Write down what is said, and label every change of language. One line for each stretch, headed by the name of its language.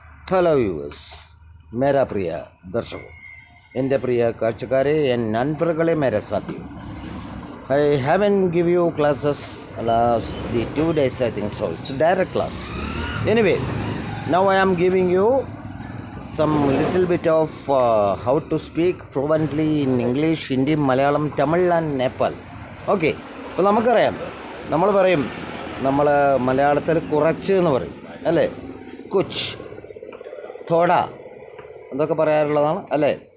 English: hello viewers,
Hindi: മേരാ പ്രിയ ദർശകോ,
Malayalam: എൻ്റെ പ്രിയ കാഴ്ചക്കാരെ,
Tamil: നൻപറുകളെ,
Hindi: മേരെ സാഥിയോ.
English: I haven't give you classes last the 2 days, I think so. It's direct class. Anyway, now I am giving you some little bit of how to speak fluently in English, Hindi, Malayalam, Tamil and Nepal.
Malayalam: Okay, അപ്പോൾ നമുക്കറിയാം, നമ്മൾ പറയും, നമ്മൾ മലയാളത്തിൽ കുറച്ച് എന്ന് പറയും അല്ലേ,
Hindi: കുച്ച്, തോട
Malayalam: എന്തൊക്കെ പറയാറുള്ളതാണ് അല്ലേ.